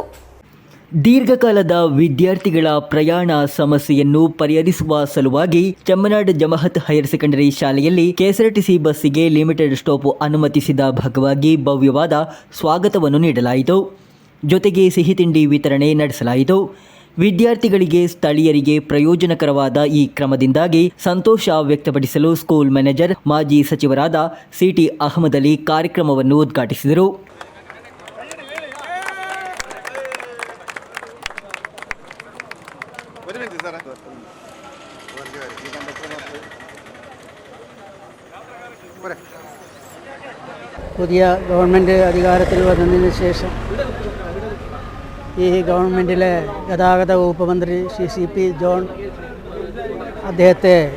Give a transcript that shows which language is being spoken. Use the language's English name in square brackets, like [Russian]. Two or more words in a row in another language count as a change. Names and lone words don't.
[Kannada] ದೀರ್ಘಕಾಲದ ವಿದ್ಯಾರ್ಥಿಗಳ ಪ್ರಯಾಣ ಸಮಸ್ಯೆಯನ್ನು ಪರಿಹರಿಸುವ ಸಲುವಾಗಿ ಚೆಮ್ಮನಾಡ್ ಜಮಾಅತ್ ಹೈಯರ್ ಸೆಕೆಂಡರಿ ಶಾಲೆಯಲ್ಲಿ ಕೆಎಸ್ಆರ್ಟಿಸಿ ಬಸ್ಸಿಗೆ [English] limited stop [Kannada] ಅನುಮತಿಸಿದ ಭಾಗವಾಗಿ ಭವ್ಯವಾದ ಸ್ವಾಗತವನ್ನು ನೀಡಲಾಯಿತು. ಜೊತೆಗೆ ಸಿಹಿ ತಿಂಡಿ ವಿತರಣೆ ನಡೆಸಲಾಯಿತು. ವಿದ್ಯಾರ್ಥಿಗಳಿಗೆ ಸ್ಥಳೀಯರಿಗೆ ಪ್ರಯೋಜನಕರವಾದ ಈ ಕ್ರಮದಿಂದಾಗಿ ಸಂತೋಷ ವ್ಯಕ್ತಪಡಿಸಲು [English] school manager [Kannada] ಮಾಜಿ ಸಚಿವರಾದ ಸಿಟಿ ಅಹಮದ್ ಅಲಿ ಕಾರ್ಯಕ್ರಮವನ್ನು ಉದ್ಘಾಟಿಸಿದರು. [Malayalam] പുതിയ ഗവൺമെൻറ് അധികാരത്തിൽ വന്നതിന് ശേഷം ഈ ഗവൺമെൻറ്റിലെ ഗതാഗത വകുപ്പ് മന്ത്രി ശ്രീ CP ജോൺ അദ്ദേഹത്തെ